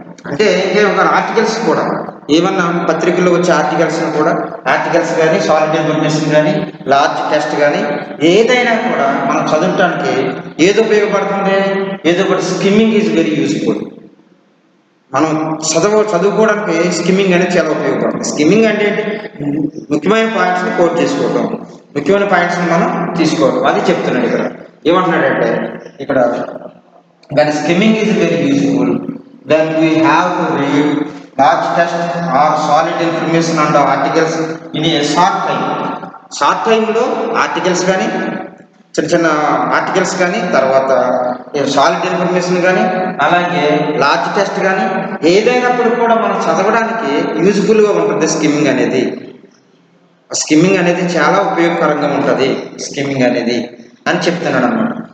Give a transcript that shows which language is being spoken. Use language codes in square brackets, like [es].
[te] అంటే ఒక ఆర్టికల్స్ కూడా ఏమన్నా పత్రికల్లో వచ్చే ఆర్టికల్స్ కానీ సాలిడ్ ఇన్ఫర్మేషన్ కానీ లార్జ్ టెక్స్ట్ కానీ ఏదైనా కూడా మనం చదవటానికి ఏది ఉపయోగపడుతుంది, [en] Skimming is very useful. [te] మనం చదువుకోవడానికి స్కిమ్మింగ్ అనేది చాలా ఉపయోగపడుతుంది. స్కిమ్మింగ్ అంటే ముఖ్యమైన పాయింట్స్ని కోట్ చేసుకోవడం, ముఖ్యమైన పాయింట్స్ని మనం తీసుకోవడం, అది చెప్తున్నాడు. ఇక్కడ ఏమంటున్నాడంటే ఇక్కడ [en] when skimming is very useful then we have to read large text or solid information and articles in a short time. [te] Short టైంలో ఆర్టికల్స్ కానీ చిన్న ఆర్టికల్స్ కానీ తర్వాత సాలిడ్ ఇన్ఫర్మేషన్ కానీ అలాగే లార్జ్ టెక్స్ట్ కానీ ఏదైనప్పుడు కూడా మనం చదవడానికి యూజ్ఫుల్గా ఉంటుంది. స్కిమ్మింగ్ అనేది చాలా ఉపయోగకరంగా ఉంటుంది స్కిమ్మింగ్ అనేది అని చెప్తున్నాడు అన్నమాట.